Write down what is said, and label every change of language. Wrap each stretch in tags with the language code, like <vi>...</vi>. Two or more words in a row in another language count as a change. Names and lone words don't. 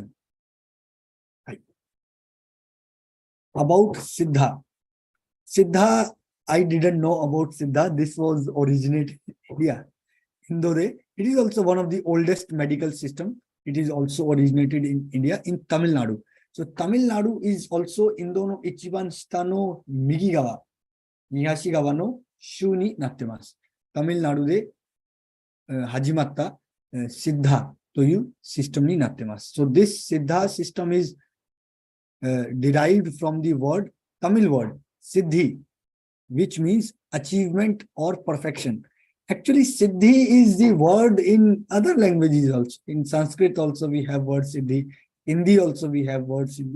<en>はい。About Siddha. Siddha, I didn't know about Siddha. This was originated in India.</en> <ja>インドで,</ja> <en>it is also one of the oldest medical system. It is also originated in India, in Tamil Nadu. So Tamil Nadu is also</en> <ja>インドの一番下の右側、東側の州になってます. タミル・ナードゥで始まったSiddhaというsystemになってます。</ja> <en>So this Siddha system is derived from the word, Tamil word, Siddhi, which means achievement or perfection. Actually, Siddhi is the word in other languages also. In Sanskrit also we have word Siddhi. Hindi also we have word Siddhi.</en>